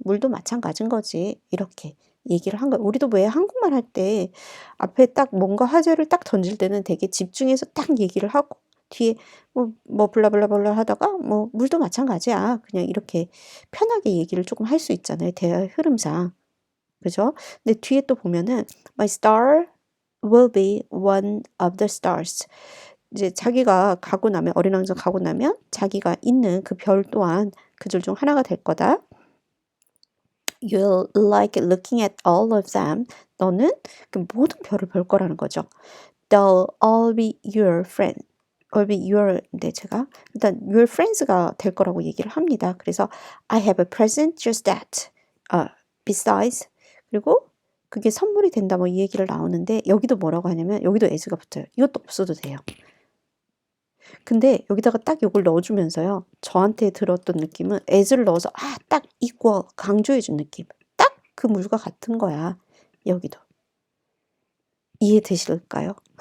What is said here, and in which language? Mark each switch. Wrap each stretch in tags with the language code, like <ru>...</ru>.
<ko>물도 마찬가지인 거지. 이렇게 얘기를 한 거예요. 우리도 왜 한국말 할 때 앞에 딱 뭔가 화제를 딱 던질 때는 되게 집중해서 딱 얘기를 하고 뒤에 뭐 블라블라블라 하다가 뭐 물도 마찬가지야. 그냥 이렇게 편하게 얘기를 조금 할 수 있잖아요. 대화의 흐름상. 그죠? 근데 뒤에 또 보면은</ko> <en>My star will be one of the stars.</en> <ko>이제 자기가 가고 나면 어린 왕자 가고 나면 자기가 있는 그 별 또한 그 줄 중 하나가 될 거다.</ko> <en>You'll like looking at all of them.</en> <ko>너는 그 모든 별을 볼 거라는 거죠.</ko> <en>They'll all be your friend. All be your.</en> <ko>제가 일단</ko> <en>your friends</en> <ko>가 될 거라고 얘기를 합니다.</ko> <en>그래서 I have a present just that. Besides.</en> <ko>그리고 그게 선물이 된다 뭐 이 얘기를 나오는데 여기도 뭐라고 하냐면 여기도 as가 붙어요. 이것도 없어도 돼요. 근데 여기다가 딱 요걸 넣어주면서요. 저한테 들었던 느낌은 as를 넣어서 딱 equal 강조해준 느낌. 딱 그 물과 같은 거야. 여기도. 이해되실까요?</ko>